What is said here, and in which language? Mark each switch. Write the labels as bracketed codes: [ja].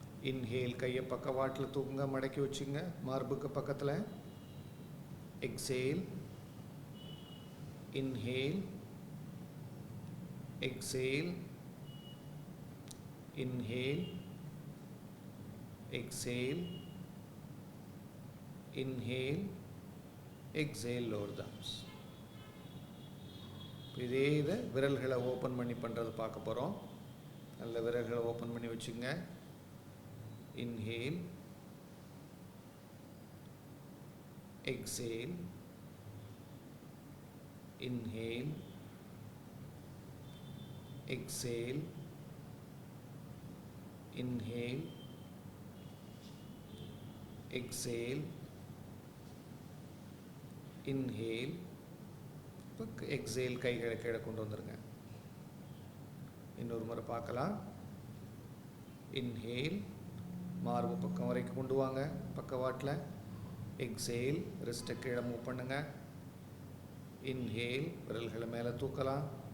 [ta] Inhale, கையை பக்கவாட்டில் தூக்குங்க, மடக்கி வச்சுங்க மார்புக்கு பக்கத்தில். [en] Exhale, inhale, exhale, inhale, exhale, inhale, exhale, lower the arms. [ta] இதே இதை விரல்களை ஓப்பன் பண்ணி பண்ணுறது பார்க்க போகிறோம். நல்ல விரல்களை ஓப்பன் பண்ணி வச்சுங்க. [en] inhale, exhale, inhale, exhale, inhale, exhale, inhale. [ta] இப்போ எக்ஸேல் கைகளை கீழே கொண்டு வந்துருங்க. இன்னொரு முறை பார்க்கலாம். இன்ஹேல், மார்பு பக்கம் வரைக்கும் கொண்டு வாங்க பக்கவாட்டில். எக்ஸேல், ரிஸ்ட்டை கீழே மூவ் பண்ணுங்க. இன்ஹேல், விரல்களை மேலே தூக்கலாம்.